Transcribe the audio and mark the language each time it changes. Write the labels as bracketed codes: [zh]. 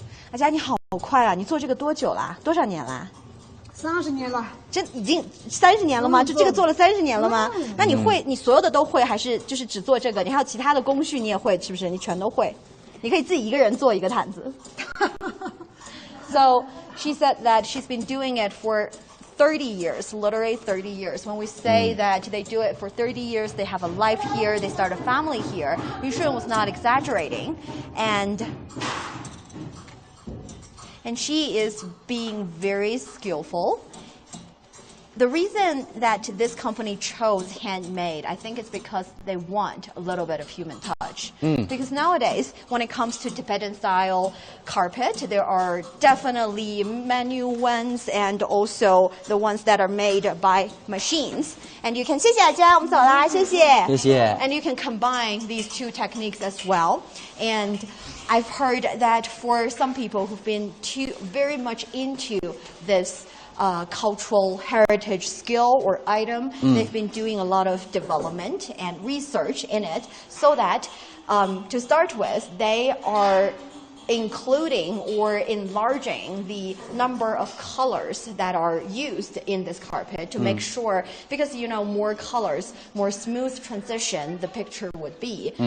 [zh] 阿佳，你好快啊！你做这个多久啦？多少年啦？ 30年了。这已经30年了吗？就这个做了30年了吗？那你会，你所有的都会，还是就是只做这个？你还有其他的工序你也会，是不是？你全都会？你可以自己一个人做一个毯子。 [en] So she said that she's been doing it for 30 years, literally 30 years. When we say that they do it for 30 years, they have a life here, they start a family here. Yu Shun was not exaggerating, and she is being very skillful. The reason that this company chose handmade, I think it's because they want a little bit of human touch. Because nowadays, when it comes to Tibetan style carpet, there are definitely manual ones and also the ones that are made by machines. And you can, [zh] 谢谢大家，我们走啦，谢谢。谢谢。 [en] And you can combine these two techniques as well. And I've heard that for some people who've been very much into this cultural heritage skill or item, they've been doing a lot of development and research in it so that to start with, they are including or enlarging the number of colors that are used in this carpet to make sure, because you know, more colors, more smooth transition the picture would be.